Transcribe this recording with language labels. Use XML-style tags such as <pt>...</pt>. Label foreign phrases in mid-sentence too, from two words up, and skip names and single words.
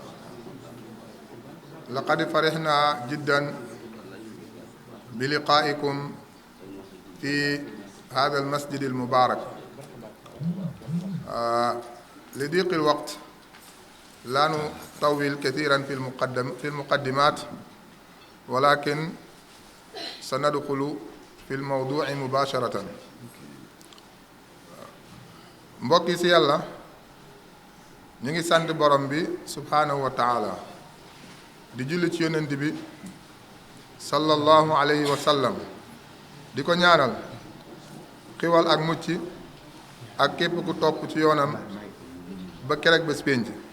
<ar>لقد فرحنا جدا بلقائكم في هذا المسجد المبارك. لضيق الوقت لا نطول كثيرا في المقدمات ولكن سندخل في الموضوع مباشرة.</ar> <wo>mbokki ci yàlla ñu ngi sant borom bi</wo> <ar>سبحانه وتعالى</ar> <wo>di julli ci yonent bi</wo> <ar>صلى الله عليه وسلم</ar> <wo>di ko ñaanal xiwal ak mucc ak képp ku topp ci yoonam ba kerek bés pénc.</wo>